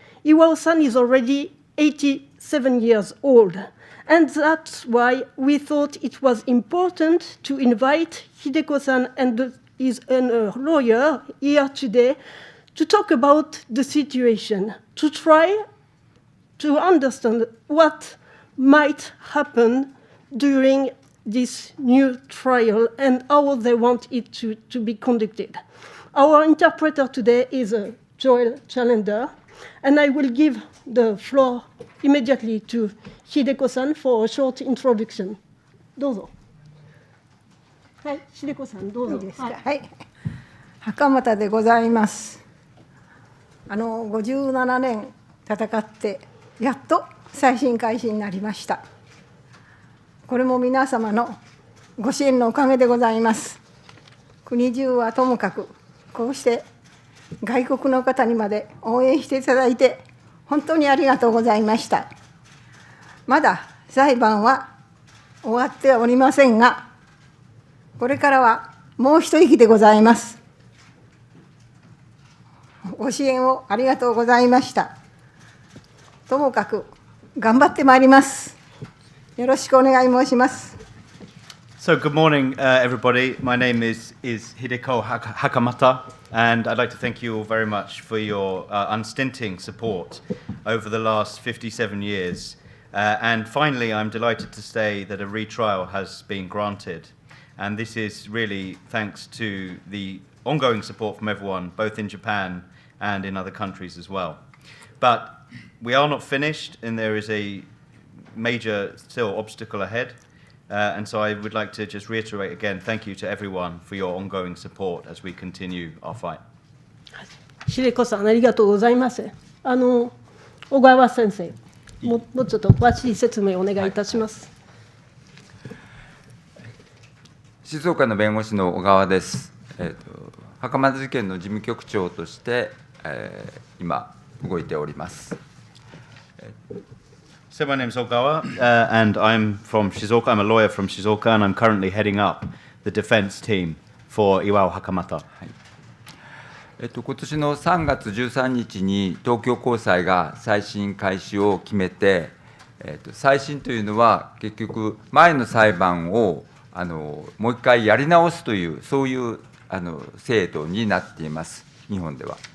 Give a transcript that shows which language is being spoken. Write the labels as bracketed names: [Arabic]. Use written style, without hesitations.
[English] Iwao-san is already 87 years old, and that's why we thought it was important to invite Hideko-san and his lawyer here today to talk about the situation, to try to understand what might happen during this new trial and how they want it to be conducted. Our interpreter today is Joel Chalender, and I will give the floor immediately to Hideko-san for a short introduction. [Japanese] どうぞ。はい、Hideko-san、どうぞ。いいですか。はい、袴田でございます。57年戦ってやっと再審開始になりました。これも皆様のご支援のおかげでございます。国中はともかく、こうして外国の方にまで応援していただいて、本当にありがとうございました。まだ裁判は終わってはおりませんが、これからはもう一息でございます。ご支援をありがとうございました。ともかく頑張ってまいります。よろしくお願い申します。 [English] So good morning, everybody. My name is Hideko Hakamada, and I'd like to thank you all very much for your unstinting support over the last 57 years. And finally, I'm delighted to say that a retrial has been granted. And this is really thanks to the ongoing support from everyone, both in Japan and in other countries as well. But we are not finished, and there is a major still obstacle ahead, and so I would like to just reiterate again, thank you to everyone for your ongoing support as we continue our fight. [Japanese] 秀子さん、ありがとうございます。小川先生、もうちょっと詳しい説明をお願いいたします。静岡の弁護士の小川です。袴田事件の事務局長として、今動いております。 [English] So my name is Ogawa, and I'm from Shizuoka. I'm a lawyer from Shizuoka, and I'm currently heading up the defense team for Iwao Hakamada. [Japanese] 今年の3月13日に東京高裁が再審開始を決めて、再審というのは結局前の裁判をもう一回やり直すというそういう制度になっています、日本では。